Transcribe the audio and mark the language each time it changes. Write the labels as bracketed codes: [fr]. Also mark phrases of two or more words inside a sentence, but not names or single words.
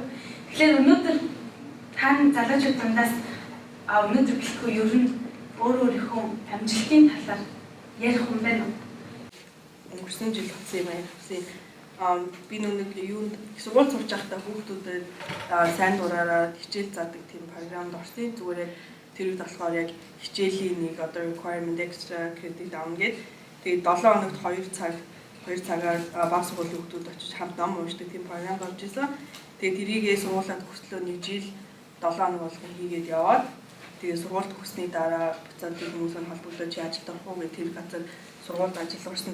[mn] Тэгэхээр өнөөдөр тань залуучууд дундаас өнөөдөр гэлэхгүй ер нь өөрийнхөө амжилтын талаар ярих юм байна уу? Өнгөрсөн жил болсон юм аа. Би нэг юунд сургууль сурч байхдаа хүүхдүүдэд сайн дураараа хичээл заадаг тийм програмд орсон. Зүгээр тэр үед болохоор яг хичээлийн нэг одоо [en] requirement extra credit [mn] авна гэдэг. Тэгээд 7 хоногт 2 цаг 2 цагаар баг сургуулийн хүүхдүүд очиж хамт ном уншдаг тийм програм болж исэн. Тэгээд тэрийгээ сургуулаад төгслөө 1 жил 7 хоног болгон хийгээд яваад тэгээд сургууль төгссөний дараа буцаад тийм хүмүүстэй холбогдож ажилд орох уу гэх тэр газар сургуульд ажил орсон.